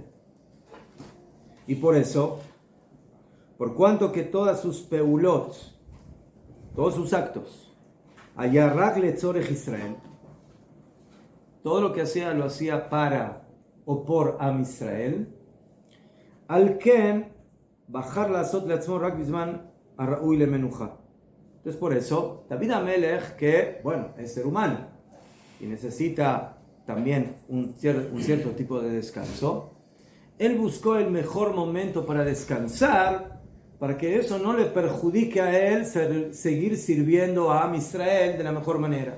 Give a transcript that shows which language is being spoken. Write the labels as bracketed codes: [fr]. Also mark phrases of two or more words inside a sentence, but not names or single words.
[es] Y por eso, por cuanto que todas sus peulot, todos sus actos, [he] היו רק לצורך ישראל, [es] todo lo que hacía lo hacía para o por Am Israel, [he] על כן בחר לעשות לעצמו רק בזמן הראוי למנוחה. [es] Entonces por eso, David Amelech, que, bueno, es ser humano y necesita también un cierto tipo de descanso, él buscó el mejor momento para descansar, para que eso no le perjudique a él seguir sirviendo a Am Israel de la mejor manera.